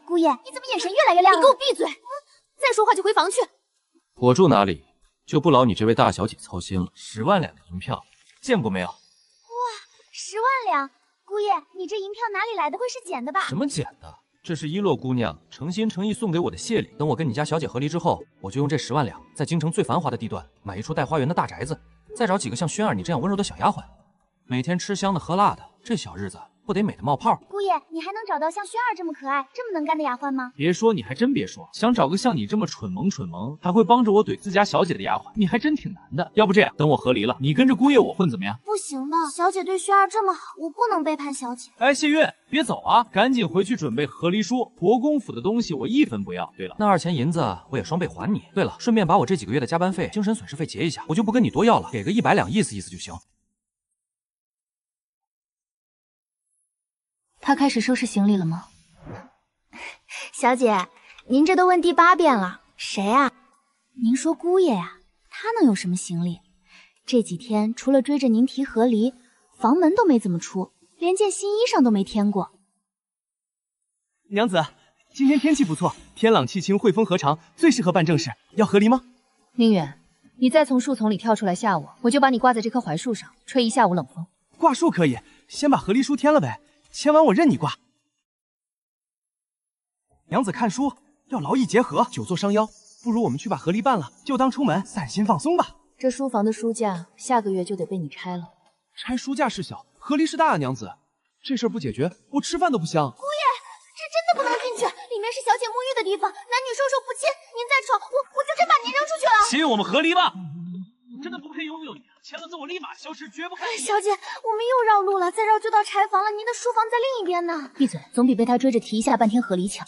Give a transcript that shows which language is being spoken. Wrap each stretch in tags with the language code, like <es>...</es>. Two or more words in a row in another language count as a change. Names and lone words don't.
<zh>姑爺，你怎麼眼神越來越亮了？你給我閉嘴！再說話就回房去。我住哪裡，就不勞你這位大小姐操心了。10萬兩的銀票，見過沒有？ 10萬兩，姑爺，你這銀票哪裡來的？會是撿的吧？什麼撿的？這是一洛姑娘誠心誠意送給我的謝禮。等我跟你家小姐和離之後，我就用這10萬兩，在京城最繁華的地段買一處帶花園的大宅子，再找幾個像軒兒你這樣溫柔的小丫鬟，每天吃香的喝辣的，這小日子不得美得冒泡？姑爺，你還能找到像軒兒這麼可愛、這麼能幹的丫鬟嗎？別說，你還真別說，想找個像你這麼蠢萌，還會幫着我懟自家小姐的丫鬟，你還真挺難的。要不這樣，等我和離了，你跟着姑爺我混怎麼樣？不行的，小姐對軒兒這麼好，我不能背叛小姐。哎，謝月，別走啊，趕緊回去準備和離書，國公府的東西我1分不要。對了，那2000銀子我也雙倍還你。對了，順便把我這幾個月的加班費、精神損失費結一下，我就不跟你多要了，給個100兩意思意思就行。他開始收拾行李了嗎？小姐，您這都問第8遍了，誰啊？您說姑爺呀，他能有什麼行李？這幾天除了追着您提和離，房門都沒怎麼出，連件新衣裳都沒添過。娘子，今天天氣不錯，天朗氣清，惠風和長，最適合辦正事。要和離嗎？寧遠，你再從樹叢裡跳出來嚇我，我就把你掛在這棵槐樹上，吹一下午冷風。掛樹可以，先把和離書添了唄。簽完我任你掛。娘子看書要勞逸結合，久坐傷腰，不如我們去把和離辦了，就當出門散心放鬆吧。這書房的書架下個月就得被你拆了。拆書架是小，和離是大啊，娘子，這事兒不解決，我吃飯都不香。姑爺，這真的不能進去，裡面是小姐沐浴的地方，男女授受不親，您再闖，我就真把您扔出去了。親，我們和離吧。真的不配擁有你，簽了字我立馬消失，絕不看你。小姐，我們又繞路了，再繞就到柴房了。您的書房在另一邊呢。閉嘴，總比被他追着提一下半天和離強。</zh>